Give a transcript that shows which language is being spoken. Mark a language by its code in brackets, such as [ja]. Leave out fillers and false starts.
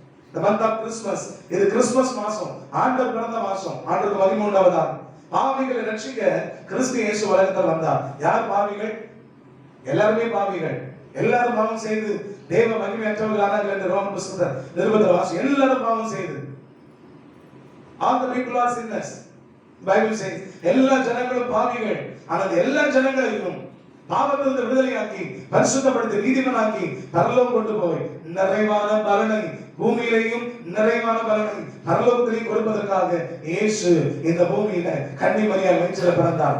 [ta] இந்த [en] month of Christmas, [ta] இது Christmas மாசம், ஆண்டவர் பிறந்த மாசம். ஆண்டவருக்கு மகிமை உண்டாவதாக. பாவிகளை ரட்சிக்க கிறிஸ்து இயேசு உலகத்தில் வந்தார். யார் பாவிகள்? எல்லாருமே பாவிகள். எல்லாரும் பாவம் செய்து தேவ மகிமையற்றவர்களானார்கள் என்று ரோமன் புத்தகத்துல நிருபத்தில் வாசி. எல்லாரும் பாவம் செய்து, [en] all the people are sinners, Bible says. [ta] எல்லா ஜனங்களும் பாவிகள். ஆனால் எல்லா ஜனங்களையும் பாவத்திலிருந்து விடுதலையாக்கி பரிசுத்தப்படுத்தி நீதிமானாக்கி பரலோகம் கொண்டு போய் நிறைவான பலனை பூமியிலேயும் நிறைவான பலனை பரலோகத்திலேயும் கொடுப்பதற்காக இயேசு இந்த பூமியில கன்னிமரியாள் வயிற்றில பிறந்தார்.